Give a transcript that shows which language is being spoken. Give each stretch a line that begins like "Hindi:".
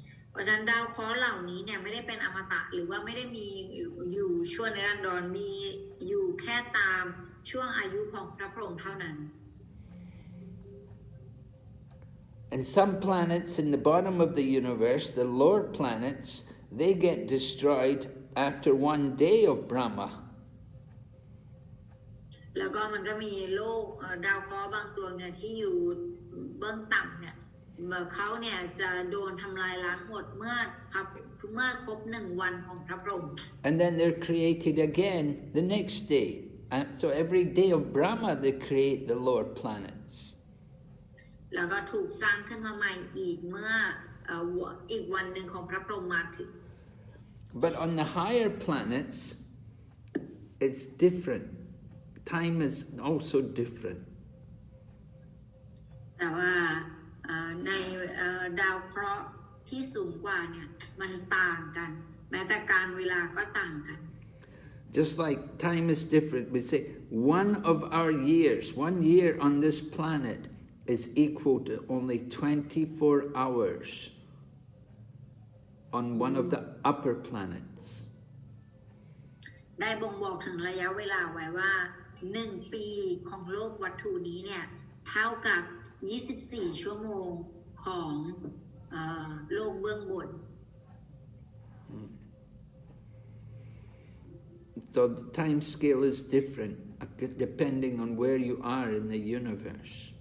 Thai: เพราะฉะนั้นดาวเคราะห์เหล่านี้เนี่ยไม่ได้เป็นอมตะหรือว่าไม่ได้มีอยู่ชั่วนิรันดรมีอยู่แค่ตามช่วงอายุของพระพรหมเท่านั้น
English: And some planets in the bottom of the universe, the lower planets, they get destroyed after one day of Brahma.
Thai: แล้วก็มันก็มีโลกดาวเคราะห์บางดวงเนี่ยที่อยู่เบื้องต่ำเนี่ยเขาเนี่ยจะโดนทำลายล้างหมดเมื่อครบ1 วันของพระพรหม
English: And then they're created again the next day. So every day of Brahma they create the lower planets.
Thai: แล้วก็ถูกสร้างขึ้นมาใหม่อีกเมื่ออีกวันหนึ่งของพระพรหมมาถึง
English: But on the higher planets, it's different. Time is also different.
Thai: แต่ว่าในดาวเคราะห์ที่สูงกว่าเนี่ยมันต่างกันแม้แต่การเวลาก็ต่างกัน
English: Just like time is different, we say 1 year on this planet is equal to only 24 hours on one of the upper planets.
Thai: ได้บ่งบอกถึงระยะเวลาไว้ว่า1 ปีของโลกวัตถุนี้เนี่ยเท่ากับ24 ชั่วโมงของโลกเบื้องบน
English: So the time scale is different depending on where you are in the universe.